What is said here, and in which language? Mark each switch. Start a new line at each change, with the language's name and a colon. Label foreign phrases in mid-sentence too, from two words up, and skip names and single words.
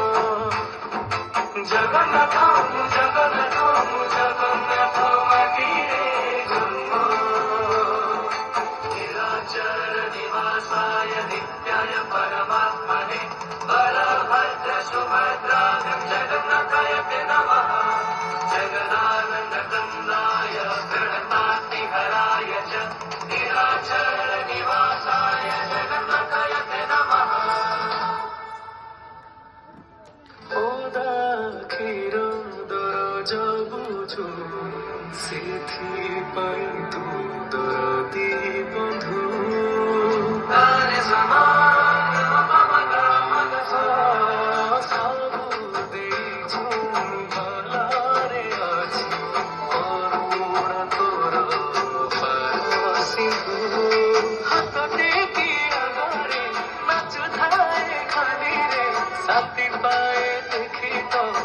Odia: ଜଗନ୍ନାଥ ମୁଁ ଜଗନ୍ନାଥ ମୁଁ ଜଗନ୍ନାଥ ମାଟିରେ ଜନ୍ମ ନିରାଚର
Sanskrit: ନିବାସାୟ ନିତ୍ୟାୟ ପରମାତ୍ମନେ ବଳଭଦ୍ର ସୁଭଦ୍ରାଭ୍ୟାଂ ଜଗନ୍ନାଥାୟ ତେ ନମଃ ଜଗଦାନନ୍ଦ କନ୍ଦାୟ गणनातिहराय च निराचर निवासाय जगन्नाथाय ते नमः
Odia: କ୍ଷୀର ଦରଜ ବୁଝୁ ସେଥିପାଇଁ ତୁ ଦରଦି ବନ୍ଧୁ ସବୁ ଦେଇଛୁ ଭଲରେ ଅଛି କରୁଣ ତୋର ପାର ସିନ୍ଧୁ ହାତ ଟେକି ଆଗରେ ନାଚୁଥାଏ ଖାଲିରେ ଶାନ୍ତି ପାଏ ଦେଖି ତ